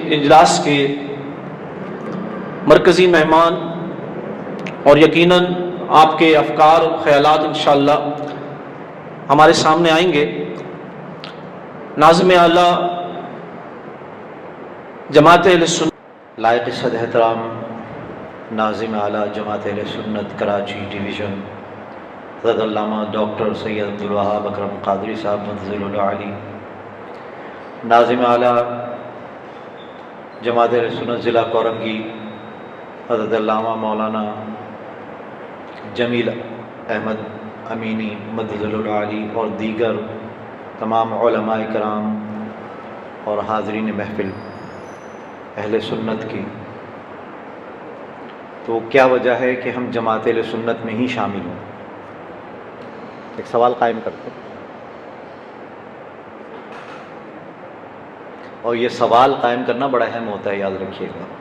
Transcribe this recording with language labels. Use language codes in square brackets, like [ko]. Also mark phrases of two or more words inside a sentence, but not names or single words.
[ur] اجلاس کے مرکزی مہمان اور یقیناً آپ کے افکار و خیالات انشاءاللہ ہمارے سامنے آئیں گے. ناظم اعلیٰ جماعت اہل سنت لائق صد احترام ناظم اعلیٰ جماعت اہل سنت کراچی ڈویژن حضرت علامہ ڈاکٹر سید عبد الوہاب اکرم قادری صاحب مدظلہ العالی، ناظم اعلیٰ جماعت اہل سنت ضلع کورنگی حضرت علامہ مولانا جمیل احمد امینی مدظلہ العالی اور دیگر تمام علمائے کرام اور حاضرین محفل اہل سنت کی، تو کیا وجہ ہے کہ ہم جماعت اہل سنت میں ہی شامل ہوں? ایک سوال قائم کرتے ہیں اور یہ سوال قائم کرنا بڑا اہم ہوتا ہے، یاد رکھیے گا.